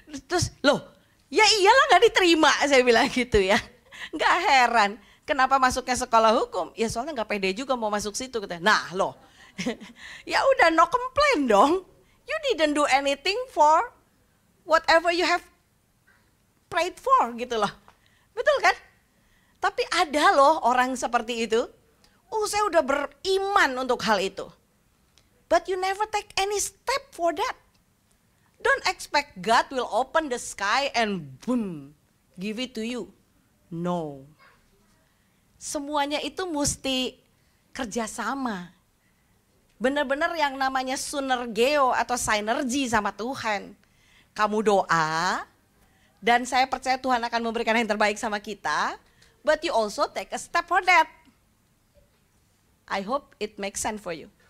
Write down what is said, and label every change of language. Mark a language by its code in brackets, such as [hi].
[id] Terus loh, ya iyalah gak diterima saya bilang gitu ya. Gak heran kenapa masuknya sekolah hukum. Ya soalnya gak pede juga mau masuk situ katanya. Nah loh, ya udah [en] no complain [id] dong. [en] You didn't do anything for whatever you have prayed for [id] gitu loh. Betul kan? Tapi ada loh orang seperti itu. Saya udah beriman untuk hal itu. [en] But you never take any step for that. Don't expect God will open the sky and boom, give it to you. No. [id] Semuanya itu mesti kerjasama. Benar-benar yang namanya synergeo atau sinergi sama Tuhan. Kamu doa, dan saya percaya Tuhan akan memberikan yang terbaik sama kita. [en] But you also take a step for that. I hope it makes sense for you.